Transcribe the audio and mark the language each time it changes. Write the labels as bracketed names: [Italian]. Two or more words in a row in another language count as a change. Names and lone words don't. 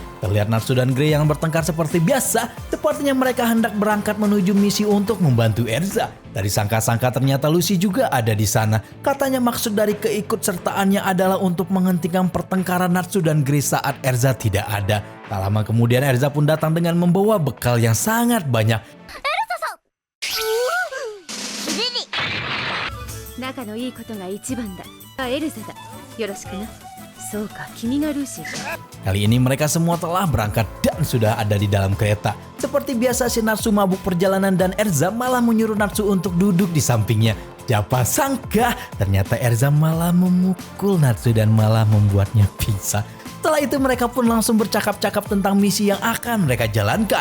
[Indonesian] Terlihat Natsu dan Grey yang bertengkar seperti biasa. Sepertinya mereka hendak berangkat menuju misi untuk membantu Erza. Dari sangka-sangka ternyata Lucy juga ada di sana. Katanya maksud dari keikutsertaannya adalah untuk menghentikan pertengkaran Natsu dan Grey saat Erza tidak ada. Tak lama kemudian Erza pun datang dengan membawa bekal yang sangat banyak. [Japanese] 仲のいいことが一番だ。エルザだ。よろしくな。そうか、君がルーシーか。 [Indonesian] Kali ini mereka semua telah berangkat dan sudah ada di dalam kereta. Seperti biasa si Natsu mabuk perjalanan dan Erza malah menyuruh Natsu untuk duduk di sampingnya. Siapa sangka ternyata Erza malah memukul Natsu dan malah membuatnya pingsan. Setelah itu mereka pun langsung bercakap-cakap tentang misi yang akan mereka jalankan.